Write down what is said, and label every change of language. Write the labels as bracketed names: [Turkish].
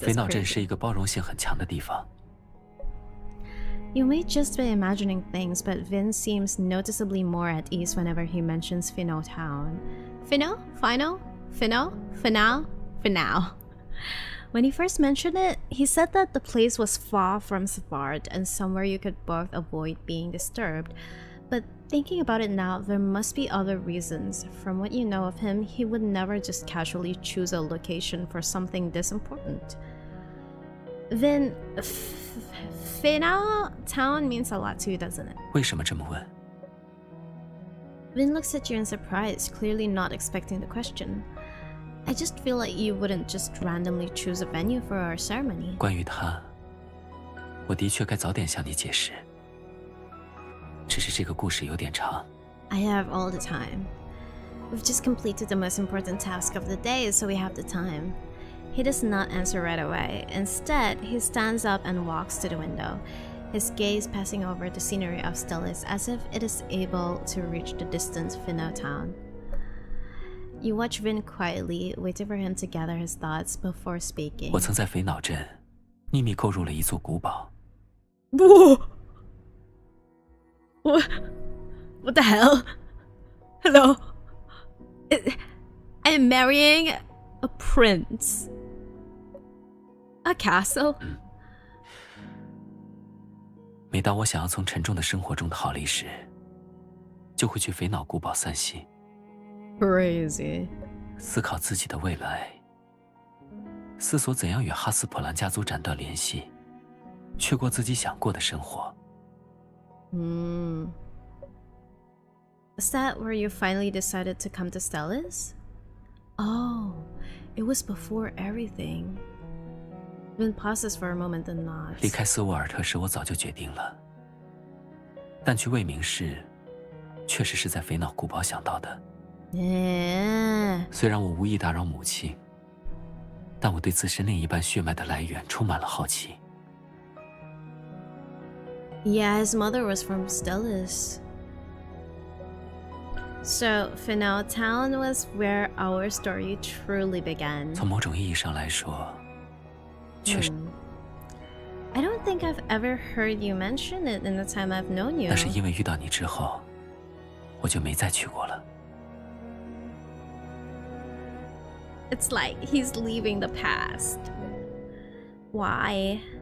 [Chinese] 肥脑镇是一个包容性很强的地方。 [English] You may just be imagining things, but Vin seems noticeably more at ease whenever he mentions Finno Town. Finno? Final? Finno? Finale? Finale. When he first mentioned it, he said that the place was far from smart and somewhere you could both avoid being disturbed. But thinking about it now, there must be other reasons. From what you know of him, he would never just casually choose a location for something this important. Then, Finno Town means a lot to you, doesn't it? [Chinese] 为什么这么问？ [English] Vin looks at you in surprise, clearly not expecting the question. I just feel like you wouldn't just randomly choose a venue for our ceremony. [Chinese] 关于他，我的确该早点向你解释。只是这个故事有点长。 [English] I have all the time. We've just completed the most important task of the day, so we have the time. He does not answer right away. Instead, he stands up and walks to the window, his gaze passing over the scenery of Stellis as if it is able to reach the distant Finno Town. You watch Vin quietly, waiting for him to gather his thoughts before speaking. [Chinese] 我曾在肥脑镇秘密购入了一座古堡。 [English] What the hell? Hello? I am marrying a prince. A castle? [Chinese] 每当我想要从沉重的生活中逃离时，就会去肥脑古堡散心， [English] Crazy. [Chinese] 思考自己的未来，思索怎样与哈斯普兰家族斩断联系，去过自己想过的生活。 [English] Is that where you finally decided to come to Stellis? Oh, it was before everything. Vin pauses for a moment and nods. [Chinese] 离开斯沃尔特时，我早就决定了，但去未明市，确实是在肥脑古堡想到的。 [English] Yeah. [Chinese] 虽然我无意打扰母亲，但我对自身另一半血脉的来源充满了好奇。 [English] Yeah, his mother was from Stellis. So, Finno Town was where our story truly began. [Chinese] 从某种意义上来说，确实， [English] I don't think I've ever heard you mention it in the time I've known you. [Chinese] 那是因为遇到你之后，我就没再去过了。 [English] It's like he's leaving the past. Why?